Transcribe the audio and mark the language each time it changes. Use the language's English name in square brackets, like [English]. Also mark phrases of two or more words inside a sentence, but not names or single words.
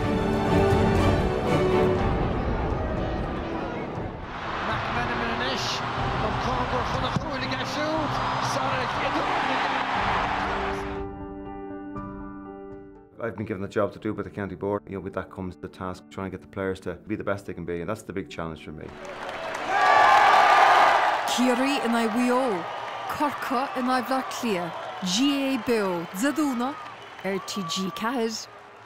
[English] I've been given the job to do by the county board. With that comes the task of trying to get the players to be the best they can be, and that's the big challenge for me. [Irish] Ciarraí in iarbheo, Corca in iarbheo, GAA Beo Sraith TG4.